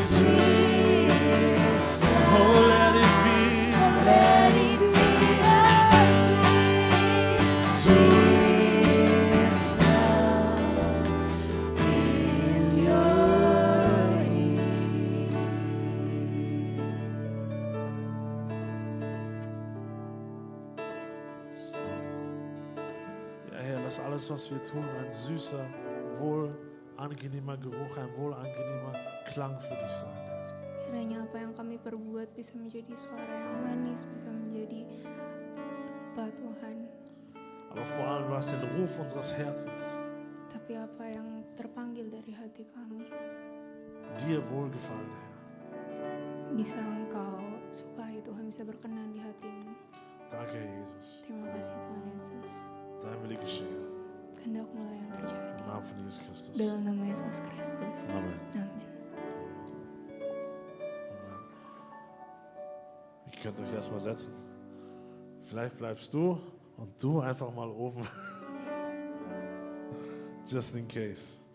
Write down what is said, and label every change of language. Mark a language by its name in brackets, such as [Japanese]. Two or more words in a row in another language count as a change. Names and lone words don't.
[English] Sweet oh, let it be. Let it be a sweet, sweet sound in your ear. [German] Ja, Herr, lass alles, was wir tun, ein süßer, wohlangenehmer Geruch, ein wohlangenehmer Klang für dich sein. [Indonesian] Kiranya apa yang kami perbuat bisa menjadi suara yang manis, bisa menjadi rupa Tuhan. [German] Aber vor allem, was den Ruf unseres Herzens [Indonesian] Tapi apa yang terpanggil dari hati kami [German] dir wohlgefallen, Herr. [Indonesian] bisa Engkau sukai Tuhan, bisa berkenan di hatimu. [German] Danke, Herr Jesus. [Indonesian] Terima kasih Tuhan Yesus. [German] Dein Wille geschehe. [Indonesian] Kehendakmu lah yang terjadi. [German] Im Namen von Jesus Christus. [Indonesian] Dalam nama Yesus Kristus. [German] Amen. [Indonesian] Amin. [German] Ihr könnt euch erstmal setzen. Vielleicht bleibst du und du einfach mal oben. [English] Just in case.